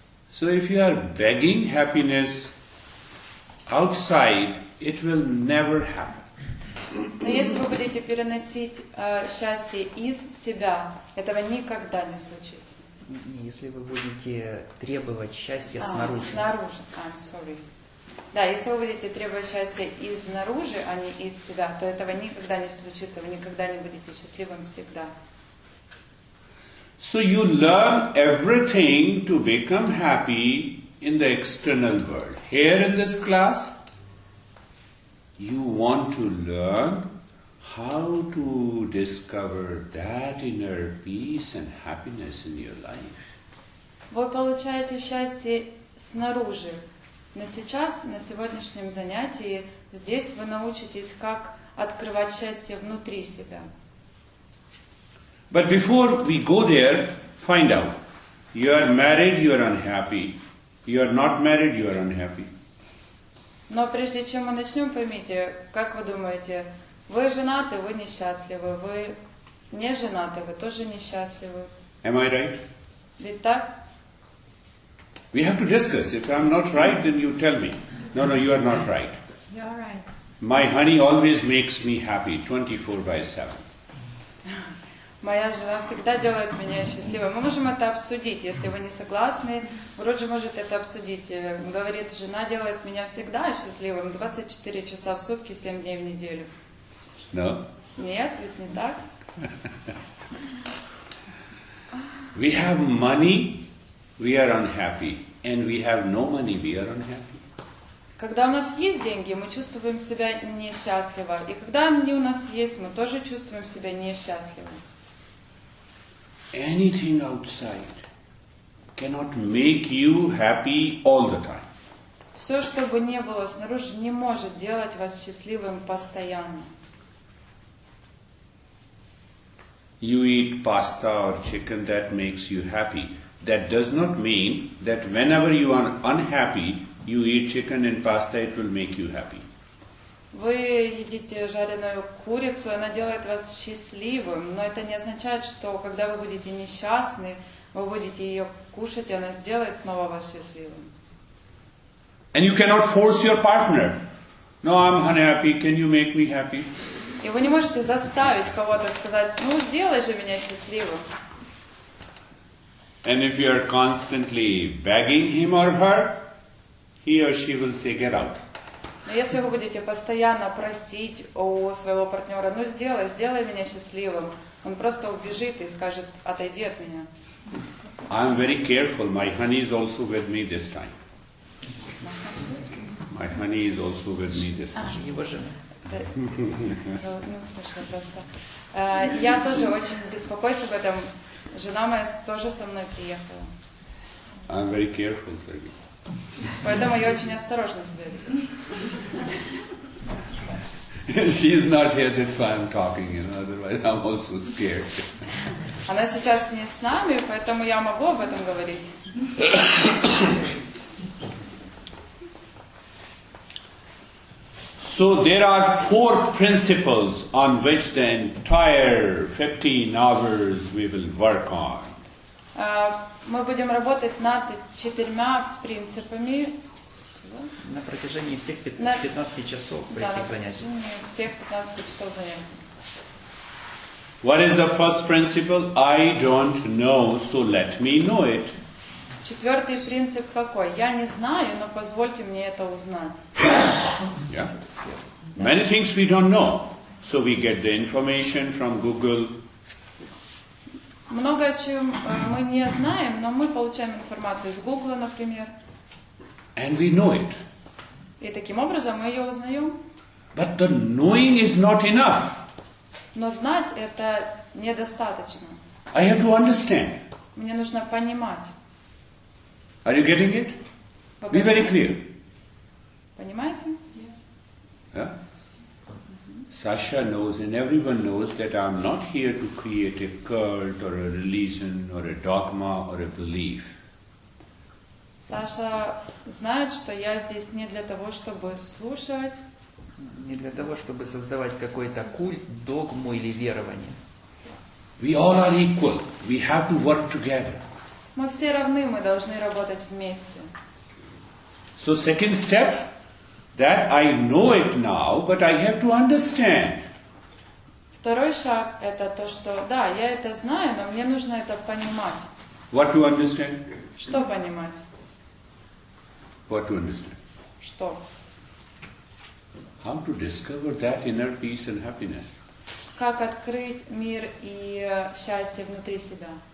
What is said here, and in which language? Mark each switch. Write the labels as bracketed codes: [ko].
[en] So if you are begging happiness outside, it will never happen. [ru] Но если вы будете переносить счастье из себя, этого никогда не случится. Если вы будете требовать счастья снаружи. Снаружи. [en] I'm sorry. [ru] Да, если вы будете требовать счастья изнаружи, а не из себя, то этого никогда не случится. Вы никогда не будете счастливым всегда. [en] So you learn everything to become happy in the external world. Here in this class, you want to learn how to discover that inner peace and happiness in your life. [ru] Вы получаете счастье снаружи, но сейчас, на сегодняшнем занятии, здесь вы научитесь, как открывать счастье внутри себя. [en] But before we go there, find out. You are married, you are unhappy. You are not married, you are unhappy. [ru] Но прежде чем мы начнем, поймите, как вы думаете, вы женаты, вы несчастливы, вы не женаты, вы тоже несчастливы. [en] Am I right? [ru] Ведь так? [en] We have to discuss. If I am not right, then you tell me. No, you are not right. You're right. My honey always makes me happy 24/7. [ru] Моя жена всегда делает меня счастливой. Мы можем это обсудить, если вы не согласны. Вроде может это обсудить. Говорит, жена делает меня всегда счастливым 24 часа в сутки, 7 дней в неделю. [en] No? [ru] Нет, ведь не так. [en] We have money, we are unhappy. And we have no money, we are unhappy. [ru] Когда у нас есть деньги, мы чувствуем себя несчастливо. И когда они у нас есть, мы тоже чувствуем себя несчастливо. [en] Anything outside cannot make you happy all the time. [ru] Все, что бы ни было снаружи, не может делать вас счастливым постоянно. [en] You eat pasta or chicken, that makes you happy. That does not mean that whenever you are unhappy, you eat chicken and pasta, it will make you happy. [ru] Вы едите жареную курицу, она делает вас счастливым, но это не означает, что когда вы будете несчастны, вы будете ее кушать, и она сделает снова вас счастливым. [en] And you cannot force your partner. No, I'm unhappy, can you make me happy? [ru] И вы не можете заставить кого-то сказать, ну сделай же меня счастливым. [en] And if you are constantly begging him or her, he or she will say, get out. [ru] Но если вы будете постоянно просить у своего партнера, ну сделай меня счастливым, он просто убежит и скажет, отойди от меня. [en] I'm very careful. My honey is also with me this time. My honey is also with me this time. [ru] Его жена. Да, не услышала просто. Я тоже очень беспокоюсь об этом. Жена моя тоже со мной приехала. [en] I'm very careful, Sergey. [ru] Поэтому я очень осторожно себя веду. [en] She is not here, that's why I'm talking, otherwise I'm also scared. [ru] Она сейчас не с нами, поэтому я могу об этом говорить. [en] So there are 4 principles on which the entire 15 hours we will work on. [ru] Мы будем работать над 4 принципами. На протяжении всех 15 часов этих занятий. Всех 15 часов занятий. [en] What is the first principle? I don't know, so let me know it. [ru] 4 принцип какой? Я не знаю, но позвольте мне это узнать. [en] Yeah. Many things we don't know, so we get the information from Google. [ru] Много чем мы не знаем, но мы получаем информацию из Гугла, например. [en] And we know it. [ru] И таким образом мы ее узнаем. [en] But the knowing is not enough. [ru] Но знать это недостаточно. [en] I have to understand. [ru] Мне нужно понимать. [en] Are you getting it? Be very clear. [ru] Понимаете? [en] Yeah? Sasha knows and everyone knows that I'm not here to create a cult or a religion or a dogma or a belief. [ru] Саша знает, что я здесь не для того, чтобы слушать, Не для того, чтобы создавать какой-то культ, догму или верование. [en] We all are equal. We have to work together. [ru] мы все равны, мы должны работать вместе. [en] So second step, that I know it now, but I have to understand. [ru] Второй шаг – это то, что, да, я это знаю, но мне нужно это понимать. [en] What to understand? [ru] Что понимать? [en] What to understand? [ru] Что? [en] How to discover that inner peace and happiness. [ru] Как открыть мир и счастье внутри себя.